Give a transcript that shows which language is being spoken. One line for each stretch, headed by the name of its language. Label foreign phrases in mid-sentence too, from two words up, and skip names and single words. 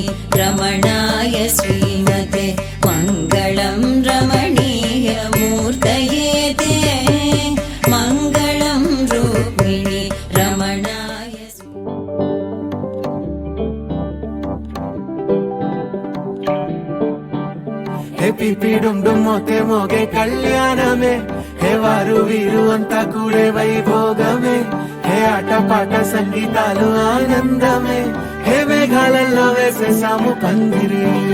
Sanskrit: रमणाय श्रीमते मङ्गलं रमणीयमूर्तये ते मङ्गलं रूपिणि रमणाय
Telugu: హే పిపి డుమ్ డుమ్ మోతే మోగే కళ్యాణమే హే వారు వీరు అంతా కూడే వైభోగమే హే ఆటపాట సంగీతాలు ఆనందమే హే మేఘాలలో వేసేసాము పందిరి